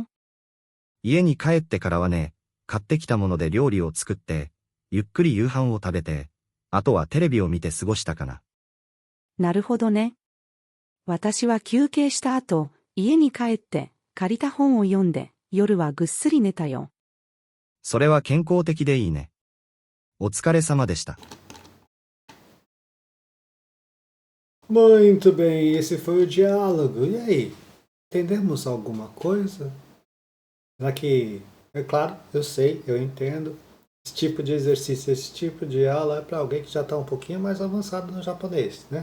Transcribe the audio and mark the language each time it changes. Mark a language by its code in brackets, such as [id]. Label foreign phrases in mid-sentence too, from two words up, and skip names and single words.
[ja] 家に帰ってからはね、買ってきたもので料理を作って、ゆっくり夕飯を食べて、あとはテレビを見て過ごしたかな。なるほどね。私は休憩した後、家に帰って、借りた本を読んで、夜はぐっすり寝たよ。それは健康的でいいね。お疲れ様でした。 [pt] Muito bem, esse foi o diálogo. E aí? Entendemos alguma coisa? Será que, é claro, eu sei, eu entendo. Esse tipo de exercício, esse tipo de aula é para alguém que já está um pouquinho mais avançado no japonês, né?